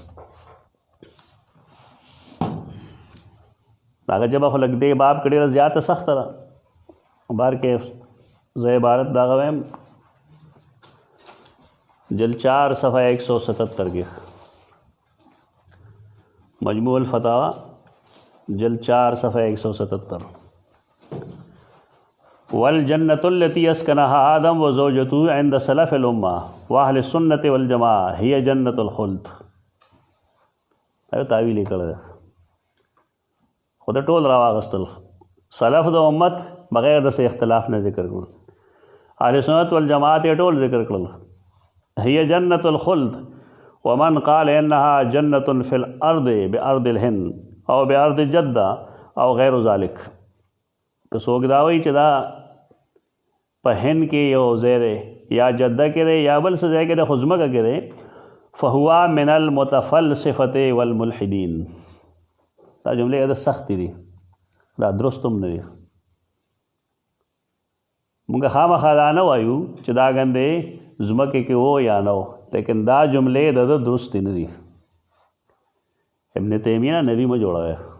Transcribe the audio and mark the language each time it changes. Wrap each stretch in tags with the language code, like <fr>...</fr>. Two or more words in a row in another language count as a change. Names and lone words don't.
<ps>هغه ژبه خو لږ دې باب کې ډېره زیاته سخته ده. بار کې زه عبارت د هغه وایم جلد 4 صفحه 177 کې، مجموع الفتاوی جلد 4 صفحه 177.</ps> <ar>والجنة التي اسكنها آدم وزوجته عند سلف الأمة وأهل السنة والجماعة هي جنة الخلد.</ar> <ps>ایو تعویل یې کړی ده، خو د ټول راواغستل سلف د امت بغیر د څه اختلاف نه ذکر کړل، اهل سنت والجماعت یې ټول ذکر کړل.</ps> <ar>هي جنة الخلد ومن قال انها جنة في الارض بارض الهند او بارض جدة او غیر ذلك.</ar> <ps>که څوک دا وایي چې دا په هند کې یو ځای دی یا جده کې دی یا بل څه ځای کې دی خو ځمکه کې دی،</ps> <ar>فهو من المتفلسفة والملحدین.</ar> <ps>دا جملې د سختې دي، دا درست هم نه دي. موږ خامخا دا نه وایو چې دا ګندې ځمکې کې و یا نه و، لیکن دا جملې د درست نه دي. ابن تیمیه نبی مه جوړوئ.</ps>